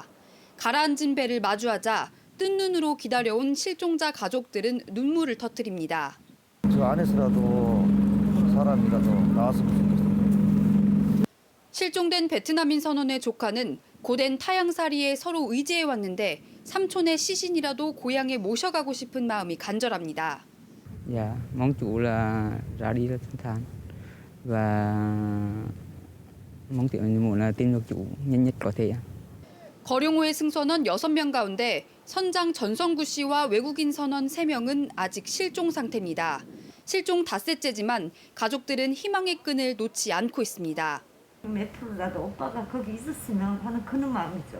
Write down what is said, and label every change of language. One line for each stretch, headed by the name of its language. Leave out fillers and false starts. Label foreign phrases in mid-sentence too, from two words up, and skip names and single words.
Korean: 가라앉은 배를 마주하자 뜬 눈으로 기다려온 실종자 가족들은 눈물을 터뜨립니다. 저 안에서라도 사람이라도 나왔으면 좋겠습니다. 실종된 베트남인 선원의 조카는 고된 타향살이에 서로 의지해왔는데 삼촌의 시신이라도 고향에 모셔가고 싶은 마음이 간절합니다.
Vietnamese: Dạ, mong chủ là ra đi là thanh thản và mong muốn là tìm được chủ nhanh nhất có thể.
Korean: 거룡호의 승선원 6명 가운데 선장 전성구 씨와 외국인 선원 3명은 아직 실종 상태입니다. 실종 닷새째지만 가족들은 희망의 끈을 놓지 않고 있습니다. 몇 프로라도 오빠가 거기 있었으면 하는 그런 마음이죠.